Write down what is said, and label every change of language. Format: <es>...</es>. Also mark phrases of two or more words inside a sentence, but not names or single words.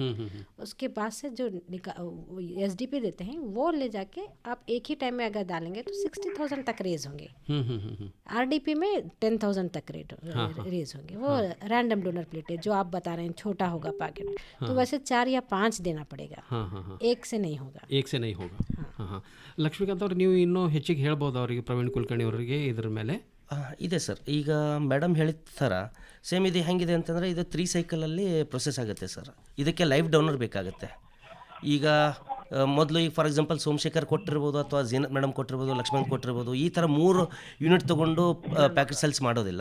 <hi>उसके बाद से जो एसडीपी देते हैं वो ले जाके आप एक ही टाइम में अगर डालेंगे तो 60,000 तक रेज होंगे. आरडीपी में 10,000 तक रेज होंगे. वो</hi> <en>random donor platelet</en> <hi>जो आप बता रहे हैं, छोटा होगा पैकेट, तो वैसे 4 या 5 देना पड़ेगा. एक से नहीं होगा.</hi> <kn>ಲಕ್ಷ್ಮೀಕಾಂತ್ ಅವರು, ನೀವು ಇನ್ನೂ ಹೆಚ್ಚಿಗೆ ಹೇಳ್ಬೋದು ಅವರಿಗೆ, ಪ್ರವೀಣ್ ಕುಲಕರ್ಣಿ ಅವರಿಗೆ ಇದ್ರ ಮೇಲೆ. ಇದೆ ಸರ್. ಈಗ ಮೇಡಮ್ ಹೇಳಿದ ಥರ ಸೇಮ್ ಇದು ಹೆಂಗಿದೆ ಅಂತಂದರೆ, ಇದು 3 ಸೈಕಲಲ್ಲಿ ಪ್ರೊಸೆಸ್ ಆಗುತ್ತೆ ಸರ್. ಇದಕ್ಕೆ</kn> <en>live donor</en> <kn>ಬೇಕಾಗುತ್ತೆ. ಈಗ ಮೊದಲು ಈಗ</kn> <en>for example</en> <kn>ಸೋಮಶೇಖರ್ ಕೊಟ್ಟಿರ್ಬೋದು, ಅಥವಾ ಝೀನತ್ ಮೇಡಮ್ ಕೊಟ್ಟಿರ್ಬೋದು, ಲಕ್ಷ್ಮಣ್ ಕೊಟ್ಟಿರ್ಬೋದು, ಈ ಥರ 3 ಯೂನಿಟ್ ತೊಗೊಂಡು</kn> <en>packet cells</en> <kn>ಮಾಡೋದಿಲ್ಲ.</kn>